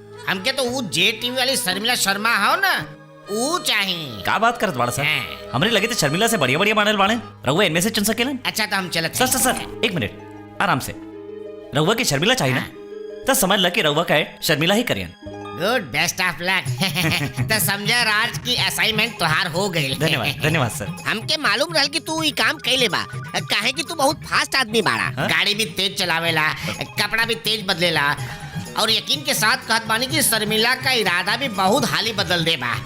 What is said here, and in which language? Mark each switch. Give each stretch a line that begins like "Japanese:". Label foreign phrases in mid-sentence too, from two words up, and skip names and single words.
Bhojpuri: हमके तो वो जे टीवी वाली शर्मिला शर्मा हो ना, ऊ चाहिए। का बात करत बाड़ा सर? हाँ। हमरे लगे तो शर्मिला से बढ़िया बढ़िया मॉडल बाड़े, रहुआ इनमें से चुन सकेलन। अच्छा तो हम चलत सर सर सर एक मिनट आराम से। रहुआ की शर्मिला चाहिए ना, तो समझ ल कि रहुआ का ऐड शर्मिला ही करियन।
English: Good, best of luck.
Bhojpuri: तो समझा राज की असाइनमेंट तोहार हो गई। धन्यवाद धन्यवाद सर। हमके मालूम रहल कि तू ई काम कैले बा, काहे कि तू बहुत फास्ट आदमी बाड़ा। हाँ? गाड़ी भी तेज चलावेला, कपड़ा भी तेज बदलेला, और यकीन के साथ कहत बानी कि शर्मिला का इरादा भी बहुत हाली बदल दे बा।